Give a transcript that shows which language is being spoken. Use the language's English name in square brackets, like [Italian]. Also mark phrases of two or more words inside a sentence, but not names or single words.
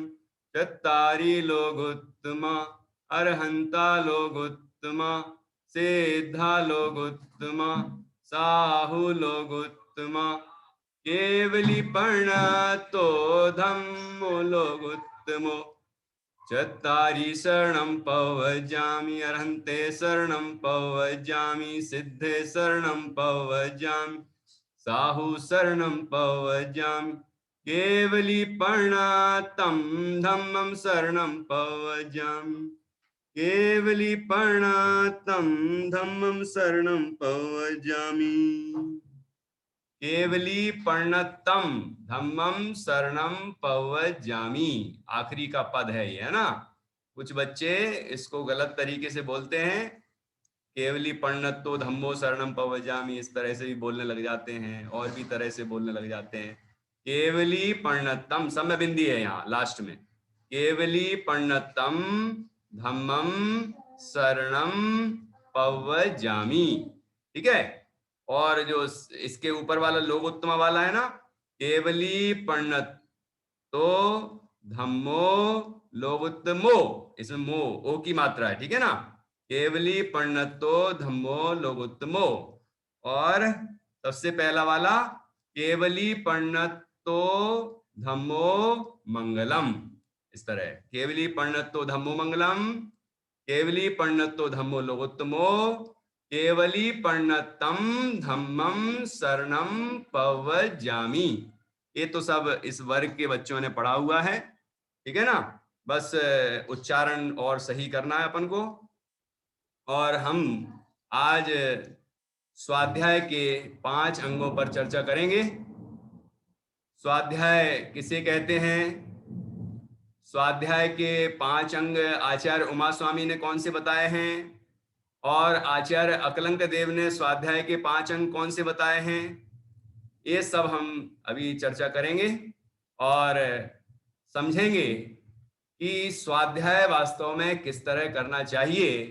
[Ardhamāgadhī Prākrit] चत्तारि लोगोत्तमा अर्हन्ता लोगोत्तमा सिद्धा लोगोत्तमा साहु लोगोत्तमा केवली प्रणतो धम्मो लोगोत्तमो। चत्तारि शरणं पवजामि अर्हन्ते शरणं पवजामि सिद्धे शरणं पवजामि साहु शरणं पवजामि केवली प्रणतं धम्मं शरणं पवजामि केवली प्रणतं धम्मं शरणं पवजामि केवली प्रणतम धम्मम शरणम पवजामि। [Hindi] आखिरी का पद है ये, है ना। कुछ बच्चे इसको गलत तरीके से बोलते हैं, [Ardhamāgadhī Prākrit] केवली प्रणतो धम्मो शरणम पवजामि, [Hindi] इस तरह से भी बोलने लग जाते हैं और भी तरह से बोलने लग जाते हैं। [Ardhamāgadhī Prākrit] केवली प्रणतम, [Hindi] समय बिंदी है यहाँ लास्ट में। [Ardhamāgadhī Prākrit] केवली प्रणतम धम्मम शरणम पवजामि, [Hindi] ठीक है। और जो इसके ऊपर वाला लोगोत्तमा वाला है ना, [Ardhamāgadhī Prākrit] केवली प्रणत तो धम्मो लोगोत्तमो, [Hindi] इसमें मो ओ की मात्रा है, ठीक है ना। [Ardhamāgadhī Prākrit] केवली प्रणतो धम्मो लोगोत्तमो। [Hindi] और सबसे पहला वाला [Ardhamāgadhī Prākrit] केवली प्रणतो धम्मो मंगलम, [Hindi] इस तरह [Ardhamāgadhī Prākrit] केवली प्रणतो धम्मो मंगलम केवली प्रणतो धम्मो लोगोत्तमो केवली प्रणतम धम्मम शरणम पवजामि। [Hindi] ये तो सब इस वर्ग के बच्चों ने पढ़ा हुआ है, ठीक है ना। बस उच्चारण और सही करना है अपन को। और हम आज स्वाध्याय के 5 अंगों पर चर्चा करेंगे। स्वाध्याय किसे कहते हैं? स्वाध्याय के 5 अंग आचार्य उमा स्वामी ने कौन से बताए हैं, और आचार्य अकलंक देव ने स्वाध्याय के 5 अंग कौन से बताए हैं, ये सब हम अभी चर्चा करेंगे और समझेंगे कि स्वाध्याय वास्तव में किस तरह करना चाहिए।